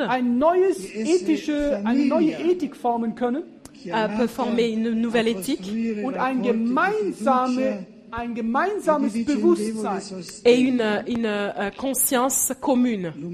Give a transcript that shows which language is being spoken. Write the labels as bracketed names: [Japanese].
[German] eine neue Ethik formen können [French] peuvent former une nouvelle éthique [German] und ein gemeinsames Bewusstsein. [French] et une conscience commune.